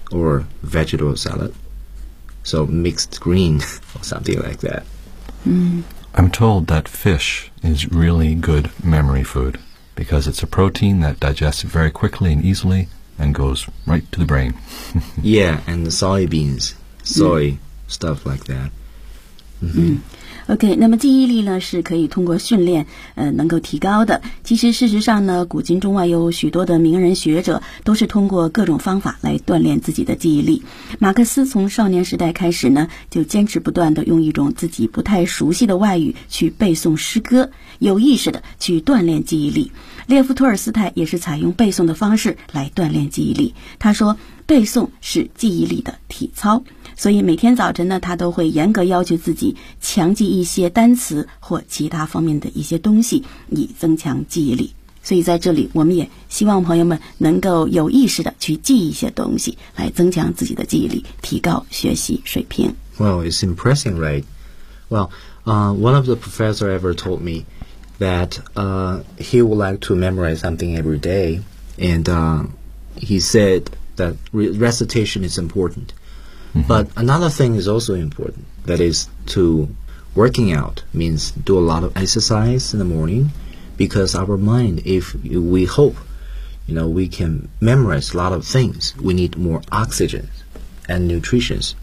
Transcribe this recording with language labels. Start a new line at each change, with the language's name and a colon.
English: or vegetable salad. So mixed green or something like that. Mm. I'm told that fish is really good memory food because it's a protein that digests very quickly and easily and goes right to the brain. Yeah, and the soybeans, soy,stuff like that. Mm-hmm.
Chinese: OK, 那么记忆力呢是可以通过训练能够提高的。其实事实上呢古今中外有许多的名人学者都是通过各种方法来锻炼自己的记忆力。马克思从少年时代开始呢就坚持不断地用一种自己不太熟悉的外语去背诵诗歌，有意识地去锻炼记忆力。列夫·托尔斯泰也是采用背诵的方式来锻炼记忆力。他说背诵是记忆力的体操。所以每天早晨呢他都会严格要求自己强记一些单词或其他方面的一些东西以增强记忆力。所以在这里我们也希望朋友们能够有意识的去记一些东西来增强自己的记忆力提高学习水平。
English: Well, it's impressive, right? Well, one of the professors ever told me that he would like to memorize something every day. And he said that recitation is important. But another thing is also important, that is to working out means do a lot of exercise in the morning because our mind, if we hope, you know, we can memorize a lot of things, we need more oxygen and nutrition.